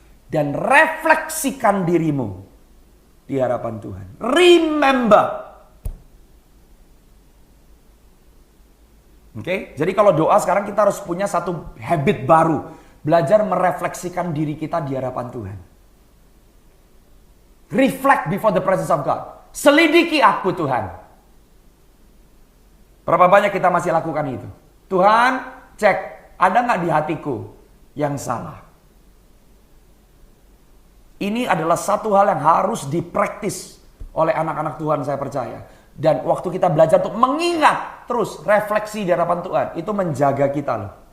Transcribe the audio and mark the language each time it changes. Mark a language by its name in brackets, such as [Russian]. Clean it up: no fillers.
[Indonesian] Dan refleksikan dirimu di hadapan Tuhan. [English] Remember. [Indonesian] Oke, jadi kalau doa sekarang kita harus punya satu habit baru. Belajar merefleksikan diri kita di hadapan Tuhan. [English] Reflect before the presence of God. [Indonesian] Selidiki aku Tuhan. Berapa banyak kita masih lakukan itu? Tuhan, cek, ada nggak di hatiku yang salah? Ini adalah satu hal yang harus dipraktis oleh anak-anak Tuhan, saya percaya. Dan waktu kita belajar untuk mengingat terus refleksi di hadapan Tuhan, itu menjaga kita loh.